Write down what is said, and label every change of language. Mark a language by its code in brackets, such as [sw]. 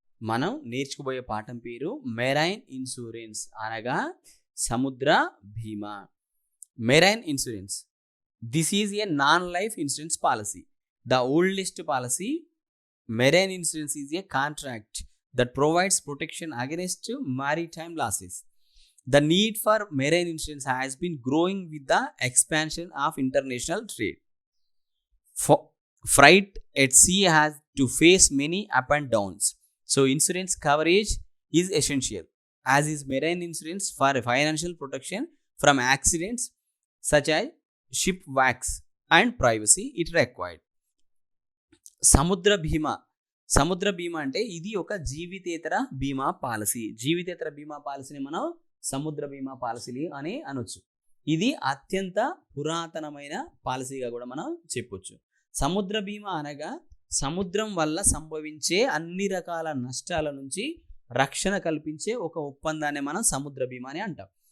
[te] మనం నేర్చుకోబోయే పాఠం పేరు మెరైన్ ఇన్సూరెన్స్ అనగా సముద్ర బీమా. [en] Marine insurance, this is a non life insurance policy. The oldest policy, marine insurance is a contract that provides protection against maritime losses. The need for marine insurance has been growing with the expansion of international trade. Freight at sea has to face many up and downs, so insurance coverage is essential, as is marine insurance for financial protection from accidents such as shipwrecks and privacy it required. [te] సముద్ర బీమా. సముద్ర బీమా అంటే ఇది ఒక జీవితేతర బీమా policy. జీవితేతర బీమా పాలసీని మనం సముద్ర బీమా పాలసీ అని అనొచ్చు. ఇది అత్యంత పురాతనమైన పాలసీగా కూడా మనం చెప్పొచ్చు. సముద్ర బీమా అనగా సముద్రం వల్ల సంభవించే అన్ని రకాల నష్టాల నుంచి రక్షణ కల్పించే ఒక ఒప్పందాన్ని మనం సముద్ర బీమా అని అంటాం.